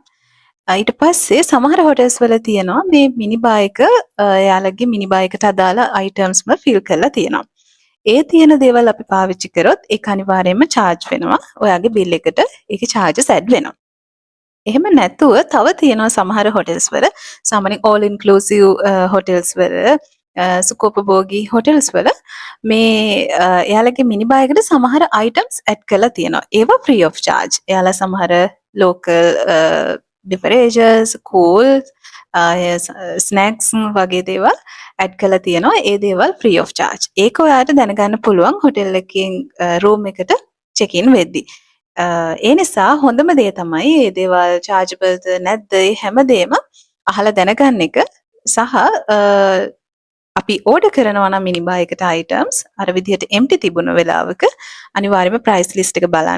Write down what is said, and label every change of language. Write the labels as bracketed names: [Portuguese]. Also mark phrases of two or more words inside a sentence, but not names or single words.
[Sinhala] ඊට පස්සේ සමහර හෝටල්ස් වල තියෙනවා මේ මිනිබා එක එයාලගේ මිනිබා එකට අදාළ items ම ෆිල් කරලා තියෙනවා. ඒ තියෙන දේවල් අපි පාවිච්චි කරොත් ඒක අනිවාර්යයෙන්ම charge වෙනවා. ඔයාගේ bill එකට ඒකේ charges add වෙනවා. එහෙම නැතුව තව තියෙනවා සමහර හෝටල්ස් වල සාමාන්‍යයෙන් [English] all inclusive [Sinhala] හෝටල්ස් වල සුඛෝපභෝගී හෝටල්ස් වල මේ එයාලගේ මිනිබා එකට සමහර items add කරලා තියෙනවා. [English] ඒවා free of charge. [Sinhala] එයාලා සමහර [English] local beverages, [Sinhala] cool, snacks වගේ දේවල් ඇඩ් කරලා තියෙනවා. [English] ඒ දේවල් free of charge. [Sinhala] ඒක ඔයාලට දැනගන්න පුළුවන් හෝටල් එකකින් room එකට [English] check in [Sinhala] වෙද්දී. ඒ නිසා හොඳම දේ තමයි මේ දේවල් chargeableද නැද්ද මේ හැමදේම අහලා දැනගන්න එක සහ අපි ඕඩර් කරනවා නම් මිනිබා එකට items අර විදිහට empty තිබුණ වෙලාවක අනිවාර්යයෙන්ම [English] price list [Sinhala] එක බලන්න.